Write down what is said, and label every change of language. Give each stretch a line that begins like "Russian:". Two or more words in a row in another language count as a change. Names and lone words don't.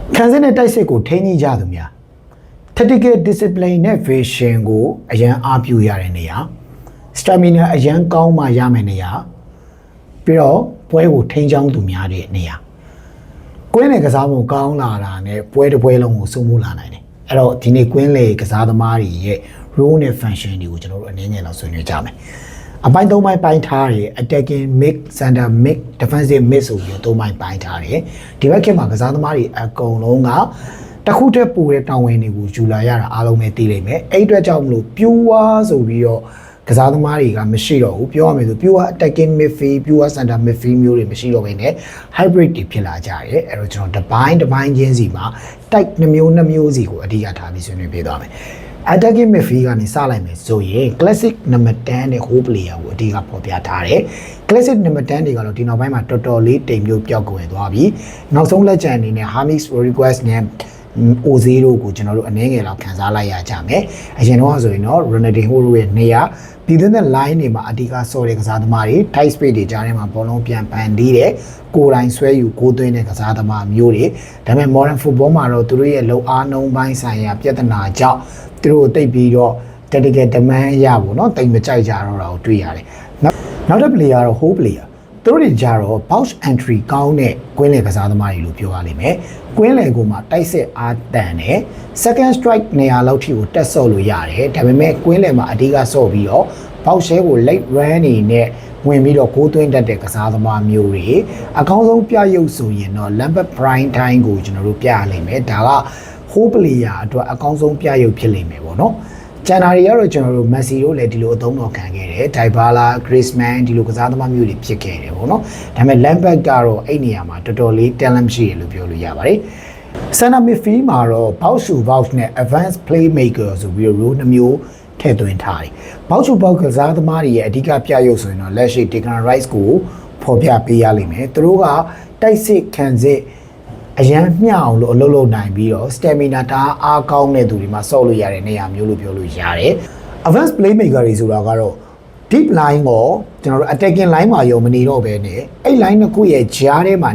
Burmese: ခံစစ်နဲ့တိုက်စစ်ကိုထိန်းညှိကြသူများ
English: tactical discipline
Burmese: နဲ့ vision ကိုအရန်အားပြုရတဲ့နေရာ stamina အရန်ကောင်းမှရမယ်နေရာပြီးတော့ပွဲကိုထိန်းချောင်းသူများတဲ့နေရာကွင်းလေကစားမှုကောင်းလာတာနဲ့ပွဲတစ်ပွဲလုံးကို စိုးမိုးလာနိုင်တယ်အဲ့တော့ဒီနေ့ကွင်းလေကစားသမားတွေရဲ့ role နဲ့ function တွေကိုကျွန်တော်တို့အနေငယ်လောက်ဆွေးနွေးကြမယ်အပိုင်း၃ပိုင်းပိုင်းထားတယ်
English: attacking mid center mid defensive mid
Burmese: ဆိုပြီး၃ပိုင်း ပိုင်းထားတယ်ဒီဘက်ခေတ်မှာကစားသမားတွေအကုန်လုံးကတခုတည်းပူတဲ့တောင်ဝင်တွေကိုယူလာရတာအားလုံးပဲသိလိမ့်မယ်အဲ့ အတွက်ကြောင့်မလို့ pure ဆိုပြီးတော့ကစားသမားတွေကမရှိတော့ဘူးပြောရမယ်ဆို
English: pure attacking midfield pure center midfield
Burmese: မျိုးတွေမရှိတော့ဘဲနဲ့ hybrid တွေဖြစ်လာကြတယ်အဲ့တော့ကျွန်တော်တစ်ပိုင်းချင်းစီမှာ type 2မျိုးစီကိုအဓိကထားပြီးဆွေးနွေးပေးသွားမယ်
English: attacking midfield
Burmese: ကနေစလိုက်မယ်ဆိုရင်
English: classic number 10
Burmese: နဲ့
English: whole player
Burmese: ကိုအဓိကဖော်ပြထားတယ်
English: classic number 10
Burmese: တွေကတော့ဒီနောက်ပိုင်းမှာတော်တော်လေးတိမ်မျိုးပျောက်ကွယ်သွားပြီနောက်ဆုံးလက်ကျန်အနေနဲ့ Hamis Rodriguez နဲ့ O0 ကိုကျွန်တော်တို့အနေငယ်လောက်ခန်းစားလိုက်ရကြမယ်အရင်တော့ဆိုရင်တော့ Ronaldinho ရဲ့နေရာပြည်တွင်းတဲ့ line တွေမှာအဓိကဆော့တဲ့ကစားသမားတွေ
English: tight space
Burmese: တွေကြားထဲမှာဘော လုံးပြန်ပန်တီးတယ်ကိုယ်တိုင်ဆွဲယူကိုသွင်းတဲ့ကစားသမားမျိုးတွေဒါပေမဲ့
English: modern football
Burmese: မှာတော့သူတို့ရဲ့လုံအားနှုံးပိုင်းဆိုင်ရာပြဿနာကြောင့်သူတို့တိတ်ပြီးတော့
English: tactical demand
Burmese: ရပါတော့တိတ်မကြိုက်ကြတော့တာကိုတွေ့ရတယ်နောက်တစ် player ကတော့
English: whole player
Burmese: သူတို့တွေကြတော့
English: box entry
Burmese: ကောင်းတဲ့ကွင်းလယ်ကစားသမားတွေလို့ပြောရလိမ့်မယ်ကွင်းလယ်ကိုမှတိုက်စစ်အားတန်တယ်
English: second strike
Burmese: နေရာလောက်ထိကိုတက်ဆော့လို့ရတယ်ဒါပေမဲ့ကွင်းလယ်မှာအဓိကဆော့ပြီးတော့
English: box share
Burmese: ကို
English: late run
Burmese: နေနဲ့ဝင်ပြီးတော့ဂိုးသွင်းတတ်တဲ့ကစားသမားမျိုးတွေအကောင်းဆုံးပြရုပ်ဆိုရင်တော့ Lambert Prime Time ကိုကျွန်တော်တို့ပြရလိမ့်မယ်ဒါက
English: whole player
Burmese: အတွက်အကောင်းဆုံးပြရုပ်ဖြစ်လိမ့်မယ်ပေါ့နော်ကျန်တာတွေကတော့ကျွန်တော်တို့ Messi တို့လည်းဒီလိုအသုံးတော်ခံခဲ့တယ် Dybala, Griezmann ဒီလိုကစားသမားမျိုးတွေဖြစ်ခဲ့တယ်ပေါ့နော်ဒါပေမဲ့ Lambert ကတော့အဲ့နေရာမှာတော်တော်လေး talent ရှိတယ်လို့ပြောလို့ရပါတယ်
English: Center midfield
Burmese: မှာတော့
English: box to box
Burmese: နဲ့
English: advanced playmaker
Burmese: ဆိုပြီးတော့ role 2မျိုးထည့်သွင်းထားတယ်
English: box to box
Burmese: ကစားသမားတွေရဲ့အဓိကပြရုပ်ဆိုရင်တော့လက်ရှိ Declan Rice ကိုဖော်ပြပေးရလိမ့်မယ်သူတို့ကတိုက်စစ်ခံစစ်အရန်မျှအောင်လို့အလုပ်လုပ်နိုင်ပြီးတော့ stamina တအားကောင်းတဲ့သူတွေမှာဆော့လို့ရတဲ့နေရာမျိုးလို့ပြောလို့ရတယ်
English: advanced playmaker
Burmese: တွေဆိုတာကတော့
English: deep line
Burmese: ကိုကျွန်တော်တို့
English: attacking line
Burmese: မှာရောမနေတော့ဘဲနဲ့အဲ့ line တစ်ခုရဲ့ကြားထဲမှာ